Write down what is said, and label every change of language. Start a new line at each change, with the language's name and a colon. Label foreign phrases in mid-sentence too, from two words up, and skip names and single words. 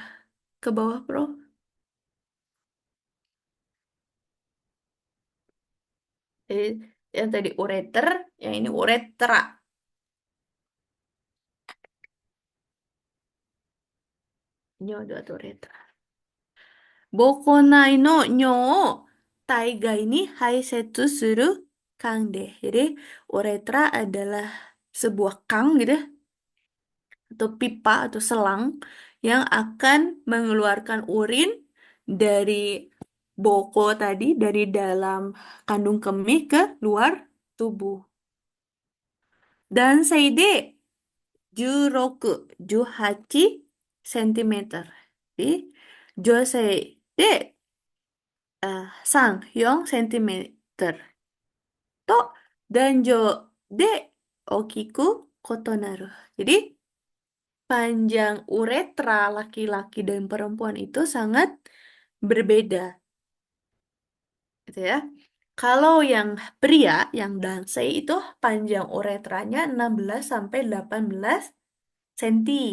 Indonesian: Ke bawah, bro. Jadi, yang tadi ureter, yang ini uretra. Nyodo atau uretra.
Japanese: 膀胱内の尿を体外に排泄する管で.
Indonesian: Jadi, uretra adalah sebuah kang gitu ya, atau pipa atau selang yang akan mengeluarkan urin dari boko tadi, dari dalam kandung kemih ke luar tubuh. Dan seide 16, 18 cm. Jadi,
Japanese: 女性で3、4センチメートルと男女で大きく異なる.
Indonesian: Jadi, panjang uretra laki-laki dan perempuan itu sangat berbeda, gitu ya. Kalau yang pria, yang dansei itu panjang uretranya 16 sampai 18 cm.